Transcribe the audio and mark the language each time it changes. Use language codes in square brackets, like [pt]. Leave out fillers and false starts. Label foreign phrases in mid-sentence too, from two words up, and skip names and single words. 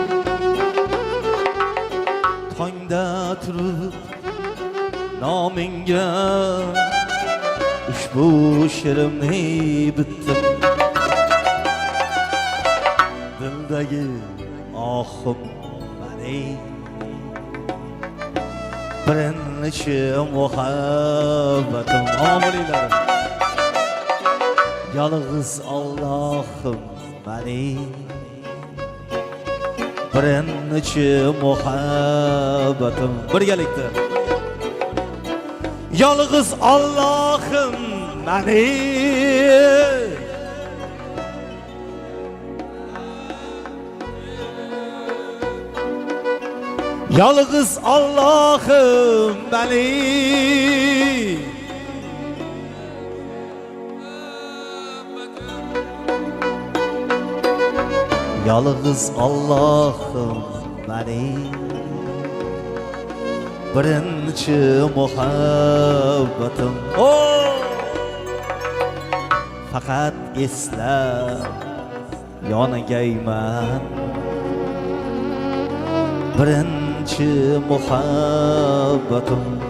[uz] tongda turib nomingga ushbu shirimni bitdim dildagi ohim mening birinchi muhabbatim omilinglar [tr] yalnız Allah'ım benim [uz] birinchi muhabbatim birgalikda [tr] yalnız Allah'ım benim yalnız Allah'ım benim yalnız Allah'ım benim [uz] birinchi muhabbatim faqat eslab yonagayman birinchi muhabbatim